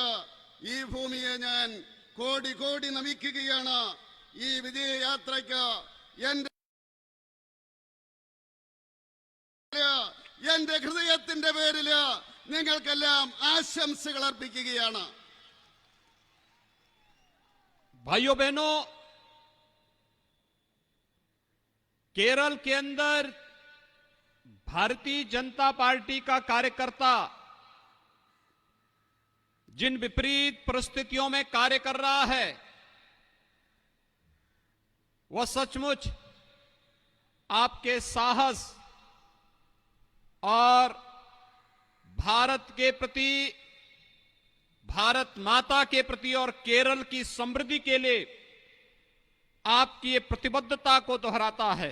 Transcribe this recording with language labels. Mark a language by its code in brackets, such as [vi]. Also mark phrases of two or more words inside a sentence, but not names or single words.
[ml] ഈ ഭൂമിയെ ഞാൻ കോടി കോടി നമിക്കുകയാണ്. ഈ വിജയയാത്രയ്ക്ക് എന്റെ ഹൃദയത്തിന്റെ പേരില് നിങ്ങൾക്കെല്ലാം ആശംസകൾ അർപ്പിക്കുകയാണ്. [hi] भाइयों बहनों, केरल के अंदर भारतीय जनता पार्टी का कार्यकर्ता जिन विपरीत परिस्थितियों में कार्य कर रहा है, वह सचमुच आपके साहस और भारत के प्रति, भारत माता के प्रति और केरल की समृद्धि के लिए आपकी ये प्रतिबद्धता को दोहराता है।